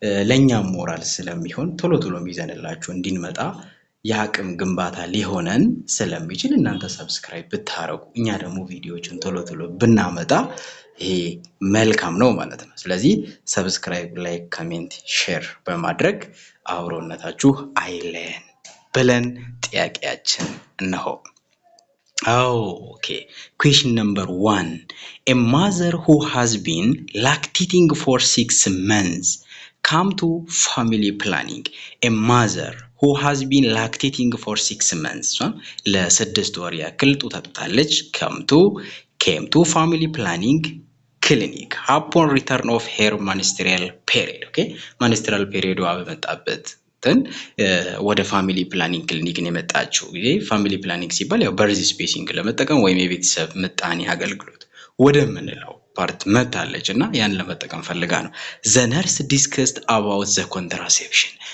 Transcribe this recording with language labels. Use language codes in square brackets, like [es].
[am] ለኛም ሞራል ስለሚሆን ቶሎ ይዘንላችሁ እንድንመጣ የአቅም ግንባታ ሊሆነን ስለሚችል እናንተ ሰብስክራይብ ብታረጉ እኛ ደግሞ ቪዲዮዎችን ቶሎ ብናመጣ ይሄ መልካም ነው ማለት ነው። ስለዚህ ሰብስክራይብ፣ ላይክ፣ ኮሜንት፣ ሼር በማድረግ አብሮነታችሁ አይለየን ብለን ጥያቄያችን እነሆ። [en] Okay, question number 1. A mother who has been lactating for 6 months come to family planning. A mother who has been lactating for 6 months [am] ለስድስት ወር ያክል ጡት አጥብታለች [en] came to family planning clinic upon return of her menstrual period. [am] Okay, menstrual period በመጣበት ወደ ፋሚሊ ፕላኒንግ ክሊኒክ ነው የመጣችው። ይሄ ፋሚሊ ፕላኒንግ ሲባል ያው በርዝ ስፔሲንግ ለመጠቀም ወይም የቤተሰብ ምጣኔ አገልግሎት ወደ ምንለው ፓርት መታለች እና ያን ለመጠቀም ፈልጋ ነው። [en] the nurse discussed about the contraception.